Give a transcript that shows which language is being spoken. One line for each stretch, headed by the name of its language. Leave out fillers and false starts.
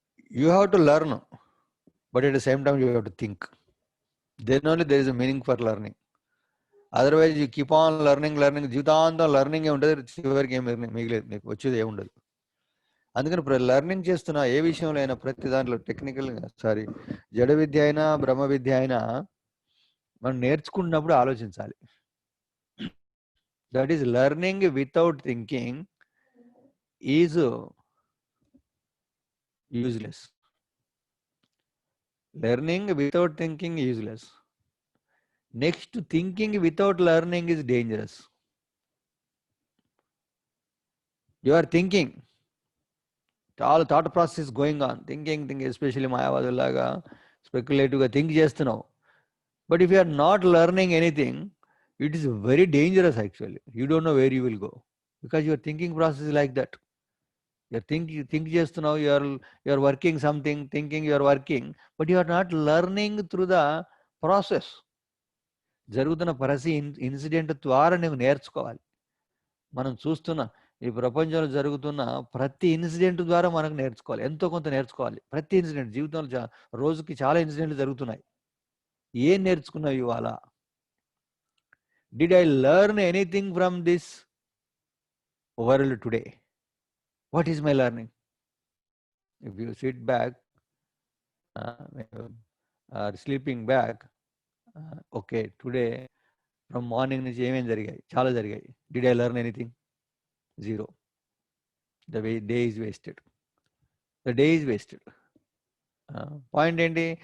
English: You have to learn, but at the same time you have to think. Then only there is a meaning for learning. Otherwise you keep on learning,
Telugu: జీవితాంతం learning ఉంటుంది, చివరికి ఏం మిగిలేదు, మీకు వచ్చేది ఏముండదు. అందుకని learning చేస్తున్న ఏ విషయంలో అయినా, ప్రతి దాంట్లో టెక్నికల్, జడ విద్య అయినా బ్రహ్మ విద్య అయినా మనం నేర్చుకున్నప్పుడు ఆలోచించాలి.
English: That is learning without thinking is useless. Learning without thinking useless. Next, thinking without learning is dangerous. You are thinking, all thought process is going on, thinking, especially
Telugu: మాయావాదులాగా స్పెక్యులేటివ్గా think చేస్తున్నావు.
English: But if you are not learning anything, it is very dangerous actually. You don't know where you will go because your thinking process is like that. Think చేస్తున్నావు, you are working something, thinking you are working, but you are not learning through the process.
Telugu: జరుగుతున్న ప్రతి incident ద్వారా నువ్వు నేర్చుకోవాలి. మనం చూస్తున్న ఈ ప్రపంచంలో జరుగుతున్న ప్రతి ఇన్సిడెంట్ ద్వారా మనకు నేర్చుకోవాలి, ఎంతో కొంత నేర్చుకోవాలి. ప్రతి ఇన్సిడెంట్ జీవితంలో రోజుకి చాలా ఇన్సిడెంట్లు జరుగుతున్నాయి. ఏం నేర్చుకున్నావు ఇవాళ?
English: Did I learn anything from this world today? What is my learning? If you sit back, or sleeping back, okay today from morning
Telugu: నుంచి ఏమేమి జరిగాయి, చాలా జరిగాయి.
English: Did I learn anything? Zero. The day is wasted. The day is wasted.
Telugu: Point ఏంటి?